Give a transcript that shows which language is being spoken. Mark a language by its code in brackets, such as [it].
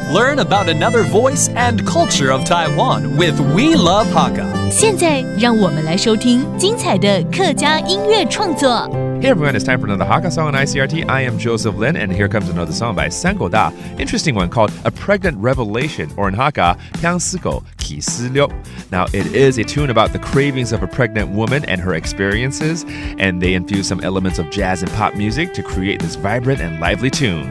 [en] Learn about another voice and culture of Taiwan with We Love Hakka. [zh] 现在让我们来收听精彩的客家音乐创作。 [en] Hey everyone, it's time for another Hakka song on ICRT. I am Joseph Lin, and here comes another song by San Geu Tai. Interesting one called A Pregnant Revelation, or in Hakka, 将世代启示录. Now, it is a tune about the cravings of a pregnant woman and her experiences, and they infuse some elements of jazz and pop music to create this vibrant and lively tune.